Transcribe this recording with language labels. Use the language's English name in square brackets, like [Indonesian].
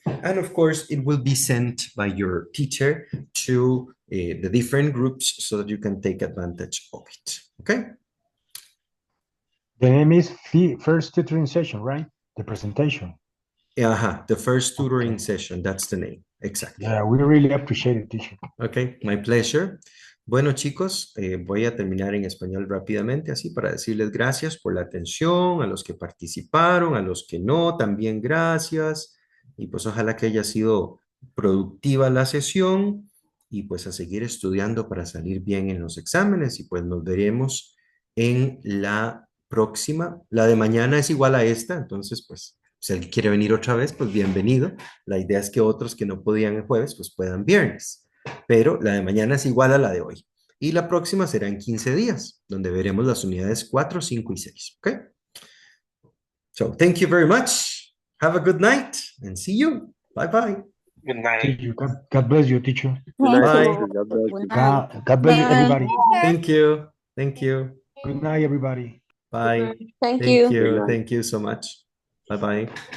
[English] And of course, it will be sent by your teacher to the different groups so that you can take advantage of it. Okay? The name is First Tutoring Session, right? The presentation. The first tutoring session. That's the name. Exactly. Yeah, we really appreciate it, teacher. Okay, my pleasure. [Spanish] Bueno, chicos, voy a terminar en español rápidamente, así para decirles gracias por la atención, a los que participaron, a los que no, también gracias. Y pues ojalá que haya sido productiva la sesión y pues a seguir estudiando para salir bien en los exámenes y pues nos veremos en la próxima. La de mañana es igual a esta, entonces pues si alguien quiere venir otra vez, pues bienvenido. La idea es que otros que no podían el jueves, pues puedan viernes. Pero la de mañana es igual a la de hoy. Y la próxima será en 15 días, donde veremos las unidades 4, 5 y 6. [English] ¿Ok? So, thank you very much. Have a good night and see you. Bye-bye. Good night. See you. God bless you, teacher. Good night, Bye. teacher. God bless you. God bless you, everybody. Thank you. Thank you. Good night, everybody. Bye. Thank Thank you. you. Thank you so much. Bye-bye.